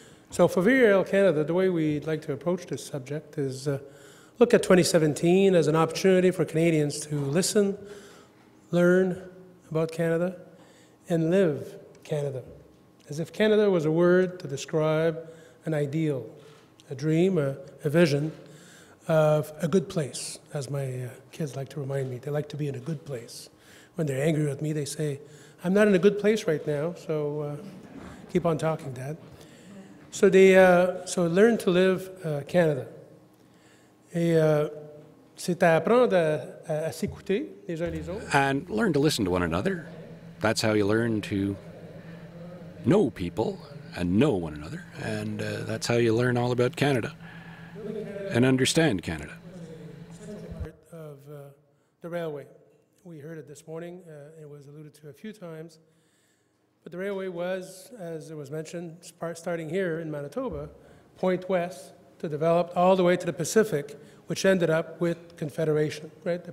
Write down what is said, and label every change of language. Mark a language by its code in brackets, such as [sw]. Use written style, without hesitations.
[en] So for Via Rail Canada, the way we'd like to approach this subject is look at 2017 as an opportunity for Canadians to listen, learn about Canada, and live Canada, as if Canada was a word to describe an ideal, a dream, a vision of a good place, as my kids like to remind me. They like to be in a good place. When they're angry with me, they say, I'm not in a good place right now, so keep on talking, Dad. So so learn to live Canada. [fr] Et c'est à apprendre à s'écouter les uns les autres. [en] And learn to listen to one another. That's how you learn to know people and know one another. And that's how you learn all about Canada and understand Canada. Of the railway. We heard it this morning. It was alluded to a few times. But the railway was, as it was mentioned, starting here in Manitoba, point west, to develop all the way to the Pacific, which ended up with Confederation, right?